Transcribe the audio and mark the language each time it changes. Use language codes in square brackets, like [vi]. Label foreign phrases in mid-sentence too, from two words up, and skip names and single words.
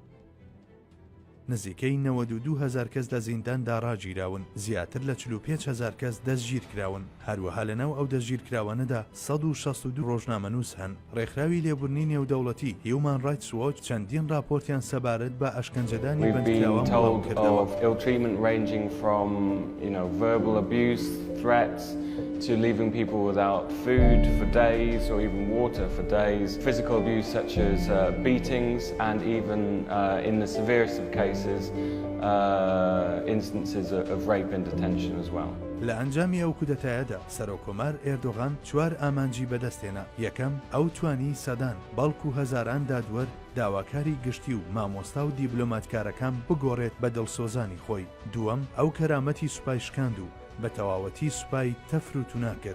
[ckb] نزیکەی 92,000 کەس لە زینداندا ڕاگیراون، زیاتر لە 45,000 کەس دەستگیر کراون. هەروەها لەناو ئەو دەستگیرکراوانەدا 162 ڕۆژنامەنووس هەن. ڕێکخراوی لێبوورنی نێودەوڵەتی Human Rights Watch چەندین راپۆرتیان سەبارەت بە ئەشکەنجەدانی بەندکراوان بڵاو کردەوە. [en] To leaving people without food for days or even water for days, physical abuse such as beatings, and even in the severest of cases, instances of rape in detention as well. [ckb] لە ئەنجامی ئەو کودەتایەدا سەرۆکۆمار ئێردۆغان 4 ئامانجی بەدەستێنا. یەکەم ئەو توانی سەدان بەڵکو هەزاران دادوەر، داواکاری گشتی و مامۆستا و دیبلۆماتکارەکان بگۆڕێت بە دڵسۆزانی خۆی. دووەم ئەو کەرامەتی سوپای شکاند و بە تەواوەتی سوپای تەفروتونا کرد.